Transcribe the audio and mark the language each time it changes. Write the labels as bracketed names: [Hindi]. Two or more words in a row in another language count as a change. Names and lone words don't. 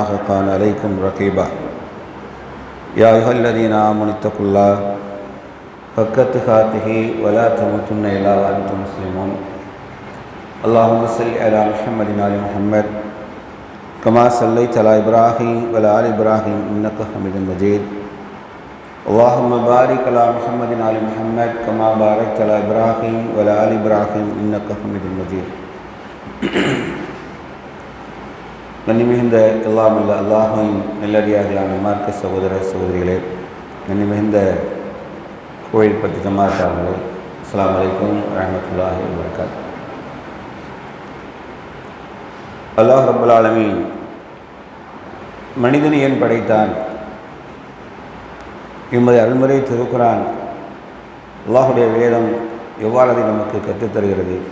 [Arabic] كان عليكم رقيبا يا أيها الذين آمنوا اتقوا الله حق تقاته ولا تموتن إلا وأنتم مسلمون اللهم صل على محمد وعلى محمد كما صليت على إبراهيم وعلى آل إبراهيم إنك حميد مجيد اللهم بارك على محمد وعلى محمد كما باركت على إبراهيم وعلى آل إبراهيم إنك حميد مجيد. [Tamil] கண்ணிமிகுந்த எல்லாம் அல்ல அல்லாஹின் நல்லடியார்களான மார்க்க சகோதர சகோதரிகளே, கண்ணிமிகுந்த கோயில்பட்டி ஜமாத்தார்களே, [Arabic] السلام عليكم ورحمة الله وبركاته. الله رب العالمين [Tamil] மனிதனை ஏன் படைத்தான் என்பதை அருள்முறை திருக்குரான் அல்லாஹுடைய வேதம் எவ்வாறு அதை நமக்கு கற்றுத்தருகிறது,